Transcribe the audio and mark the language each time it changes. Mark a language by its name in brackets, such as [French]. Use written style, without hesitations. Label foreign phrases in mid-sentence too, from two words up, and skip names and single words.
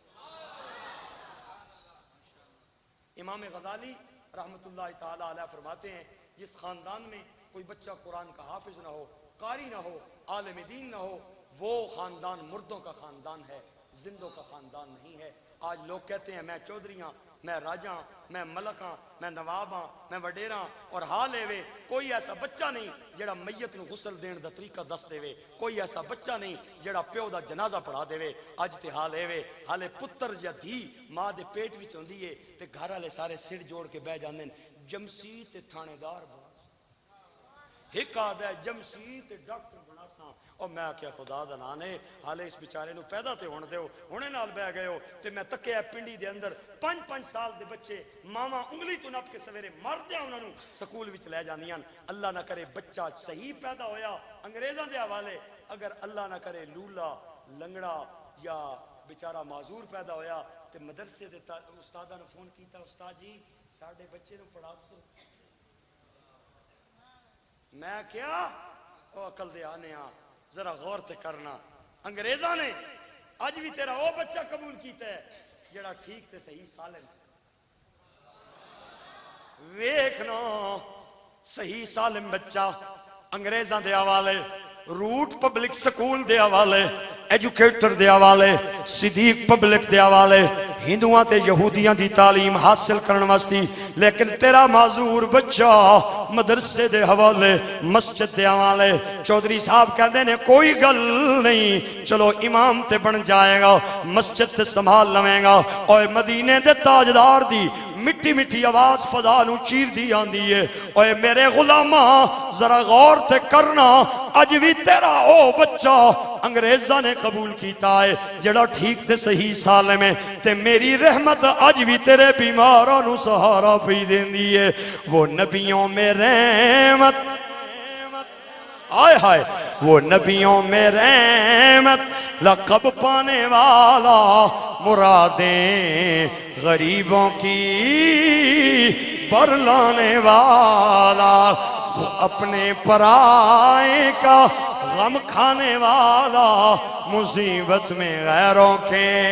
[Urdu] امام غزالی رحمت اللہ تعالی علیہ فرماتے ہیں جس خاندان میں کوئی بچہ قرآن کا حافظ نہ ہو, قاری نہ ہو, عالم دین نہ ہو, وہ خاندان مردوں کا خاندان ہے, زندوں کا خاندان نہیں ہے. [Punjabi] آج لوگ کہتے ہیں میں چودھری ہاں, میں راجہ ہاں, میں ملک ہاں, میں نواب ہاں, میں وڈیراں, اور حال ہے وے کوئی ایسا بچہ نہیں جڑا میت نو غسل دین دا طریقہ دس دے وے, کوئی ایسا بچہ نہیں جڑا پیو دا جنازہ پڑھا دے وے. اج تے حال ہے وے حالے پتر یا دھی ماں دے پیٹ وچ ہوندی ہے تے گھر والے سارے سر جوڑ کے بہ جاندے نے جمسی تے تھانے دار بنا, ایک آدھا ہے جمسی تے ڈاکٹر بنا سا. اور میں کیا خدا دا نام ہے حالے اس بیچارے نو پیدا تے ہون دیو, ہونے نال بہ گئے ہو. تے میں تکیا پنڈی دے اندر 5-5 سال دے بچے ماما انگلی تو نپ کے سویرے مردیاں انہاں نو سکول وچ لے جاندیاں. اللہ نہ کرے بچہ صحیح پیدا ہویا انگریزاں دے حوالے, اگر اللہ نہ کرے لولا لنگڑا یا بیچارہ معذور پیدا ہویا تے مدرسے دے استاداں نو فون کیتا, استاد جی ساڈے بچے نو پڑھا سو. میں کیا او عقل دے آنے ذرا غور تے کرنا، انگریزاں نے اج بھی تیرا وہ بچہ قبول کیتا ہے جڑا ٹھیک تے صحیح سالم، ویکھنا صحیح سالم بچہ انگریزاں دے حوالے، روٹ پبلک سکول دے حوالے، ایجوکیٹر دے حوالے، صدیق پبلک دے حوالے، ہندوؤں تے یہودیاں دی تعلیم حاصل کرن واسطی، لیکن تیرا معذور بچہ مدرسے دے حوالے، مسجد دے حوالے۔ چودھری صاحب کہندے نے کوئی گل نہیں، چلو امام تے بن جائے گا، مسجد تے سنبھال لویں گا، اور مدینے دے تاجدار دی مٹی مٹی آواز فضا نو چیر دی آندی ہے، اوے میرے غلاماں ذرا غور تے کرنا، اج بھی تیرا او بچہ انگریزاں نے قبول کیتا ہے جڑا ٹھیک تے صحیح سالم ہے، تے میری رحمت اج بھی تیرے بیماراں نو سہارا پئی دیندی ہے۔ [Urdu] وہ نبیوں میں رحمت، آئے ہائے وہ نبیوں میں رحمت، لقب پانے والا، مرادیں غریبوں کی پر لانے والا، وہ اپنے پرائے کا غم کھانے والا، مصیبت میں غیروں کے